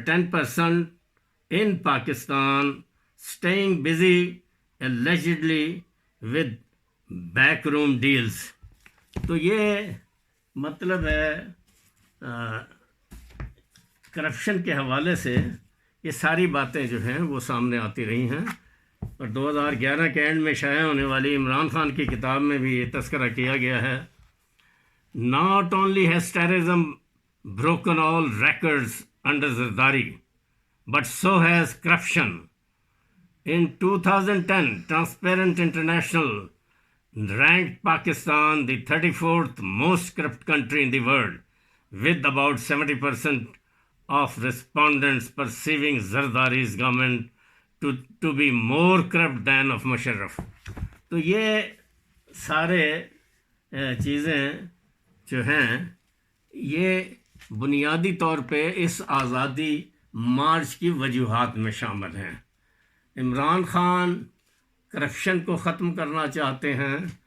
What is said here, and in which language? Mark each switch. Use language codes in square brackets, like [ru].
[en] 10% in Pakistan staying busy allegedly with backroom deals. [ur] تو یہ مطلب ہے کرپشن کے حوالے سے یہ ساری باتیں جو ہیں وہ سامنے آتی رہی ہیں، اور 2011 کے اینڈ میں شائع ہونے والی عمران خان کی کتاب میں بھی یہ تذکرہ کیا گیا ہے. [en] Not only has terrorism broken all records under Zardari, but so has corruption. In 2010, Transparent International ranked Pakistan the 34th most corrupt country in the world, with about 70% of respondents perceiving Zardari's government to be more corrupt than of Musharraf. [ur] تو یہ سارے چیزیں جو ہیں یہ بنیادی طور پہ اس آزادی مارچ کی وجوہات میں شامل ہیں. عمران خان کرپشن کو ختم کرنا چاہتے ہیں.